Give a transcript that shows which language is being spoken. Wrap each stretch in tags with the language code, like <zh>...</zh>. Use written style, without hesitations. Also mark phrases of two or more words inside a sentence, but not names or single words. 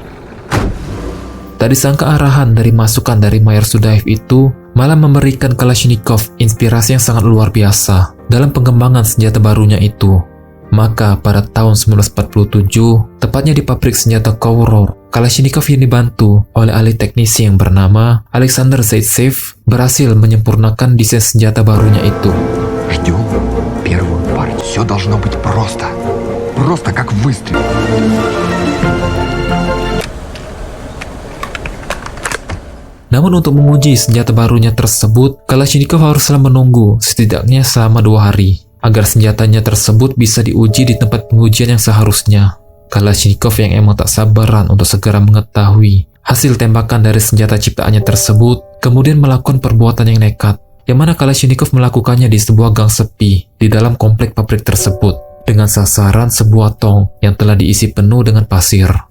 <id>Tak disangka arahan dari masukan dari Mayor Sudaev itu malah memberikan Kalashnikov inspirasi yang sangat luar biasa dalam pengembangan senjata barunya itu. Maka pada tahun 1947, tepatnya di pabrik senjata Kovror, Kalashnikov yang dibantu oleh ahli teknisi yang bernama Alexander Zaitsev berhasil menyempurnakan desain senjata barunya itu.</id> <ru>Ждем первую партию. Все должно быть просто. Просто как выстрел.</ru> <id>Namun untuk menguji senjata barunya tersebut, Kalashnikov haruslah menunggu setidaknya selama 2 hari, agar senjatanya tersebut bisa diuji di tempat pengujian yang seharusnya. Kalashnikov yang emang tak sabaran untuk segera mengetahui hasil tembakan dari senjata ciptaannya tersebut, kemudian melakukan perbuatan yang nekat, yang mana Kalashnikov melakukannya di sebuah gang sepi di dalam komplek pabrik tersebut, dengan sasaran sebuah tong yang telah diisi penuh dengan pasir.</id>